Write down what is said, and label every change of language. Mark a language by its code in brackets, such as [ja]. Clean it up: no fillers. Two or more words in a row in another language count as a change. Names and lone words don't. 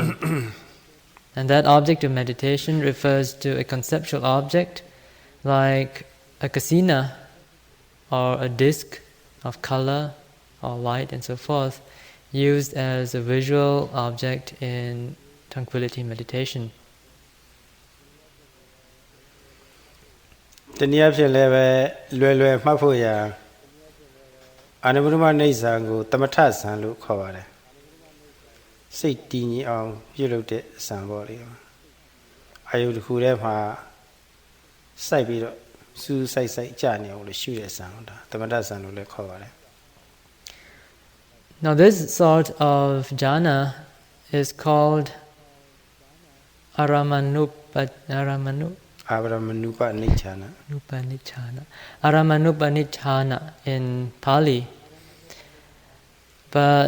[en] And that object of meditation refers to a conceptual object like a kasina or a disc of color or light and so forth, used as a visual object in tranquility meditation. [my] တနည်းအားဖြင့်လည်းပဲလွယ်လွယ်မှတ်ဖို့ရာအာနုပ္ပမနိစ္စံကိုတမထဇံလို့ခေါ်ပါတယ်စိတ်တည်ငြိမ်အောင်ပြုလုပ်တဲ့ဇံပေါ့လေအာယုတစ်ခုထဲမှာစိုက်ပြီးတော့စူးစိုက်ကြာနေအောင်လို့ရှုတဲ့ဇံဒါတမထဇံလို့လည်းခေါ်ပါတယ် [en] Now this sort of jhana is called Aramanupannichana in Pali, but